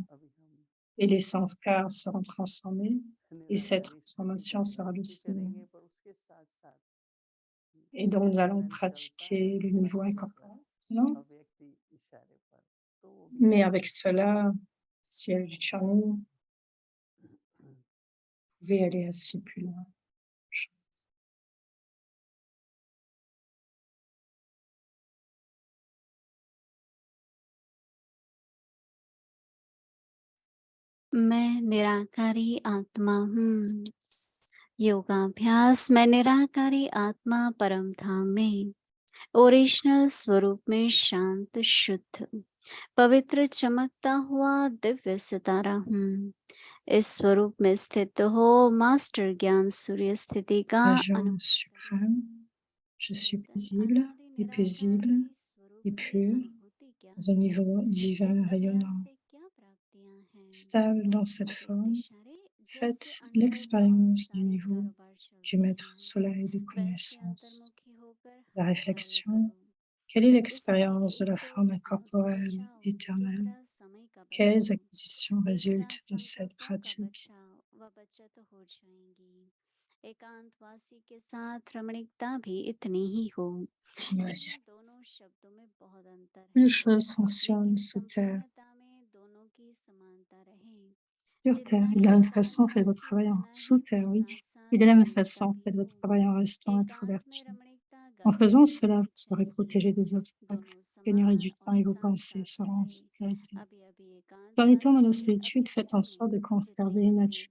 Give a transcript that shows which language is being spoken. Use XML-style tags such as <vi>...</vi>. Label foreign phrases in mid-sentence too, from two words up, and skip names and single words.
<fr>Et les sanskars seront transformés, et cette transformation sera le signe. Et donc, nous allons pratiquer le niveau incorporel, non? Mais avec cela, s'il y a du channeling, vous pouvez aller ainsi plus loin.</fr> <hi>मैं निराकारी आत्मा हूँ। योगाभ्यास। मैं निराकारी आत्मा परम धाम में ओरिजिनल स्वरूप में शांत, शुद्ध, पवित्र, चमकता हुआ दिव्य सितारा हूँ। इस स्वरूप में स्थित हो मास्टर ज्ञान सूर्य स्थिति का</hi> <fr>Agent suprême, je suis paisible et paisible et pur dans un niveau divin rayonnant. Stable dans cette forme, faites l'expérience du niveau du maître soleil de connaissance. La réflexion, quelle est l'expérience de la forme incorporelle éternelle? Quelles acquisitions résultent de cette pratique?</fr> <hi>एकांतवासी के साथ रमणीकता भी इतनी ही हो।</hi> <fr>T'imagines.</fr> <hi>दोनों शब्दों में बहुत अंतर है,</hi> <fr>Les choses fonctionnent</fr> <hi>लेकिन</hi> <fr>sous terre.</fr> <hi>संपूर्णता में दोनों की समानता रहे।</hi> <fr>Sur terre. Et de la même façon, faites votre travail en sous terre, oui. Et de la même façon, faites votre travail en restant introverti. En faisant cela, vous serez protégé des obstacles, gagnerez du temps et vos pensées seront en sécurité. Dans les temps de la solitude, faites en sorte de conserver une nature.</fr>